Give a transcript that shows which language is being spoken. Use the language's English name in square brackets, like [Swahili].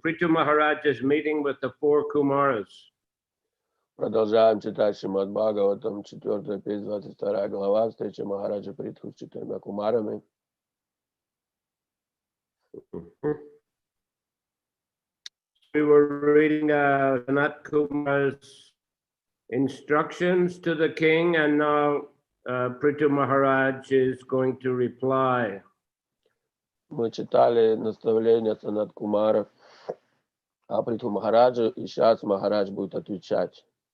[English] Prithu Maharaj is meeting with the four Kumaras. [Russian] Продолжаем читать Шримад Бхагаватам, 4 песнь, 22 глава, встреча Махараджа Притху с 4 кумарами. [English] We were reading Sanat Kumar's instructions to the king, and now Prithu Maharaj is going to reply. [Russian] Мы читали наставления Санат Кумара, а Притху Махараджа, и сейчас Махарадж будет отвечать.